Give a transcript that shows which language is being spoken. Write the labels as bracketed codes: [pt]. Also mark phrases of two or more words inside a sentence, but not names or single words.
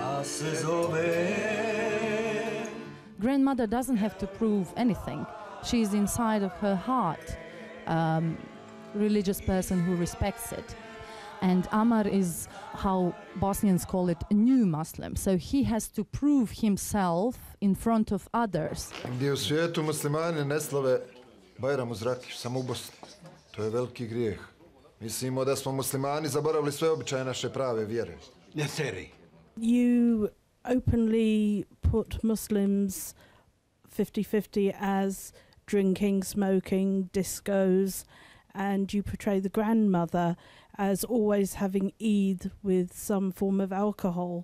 [en] Grandmother doesn't have to prove anything. She's inside of her heart, religious person who respects it. And Amar is, how Bosnians call it, a new Muslim. So he has to prove himself in front of others. [bs] Gdje u svijetu muslimani ne slave Bajram uz Rakiju, samo u Bosni. To je veliki grijeh. Mislimo da smo muslimani zaboravili sve običaje naše prave vjere. [en] You openly put Muslims 50-50 as drinking, smoking, discos, and you portray the grandmother as always having Eid with some form of alcohol.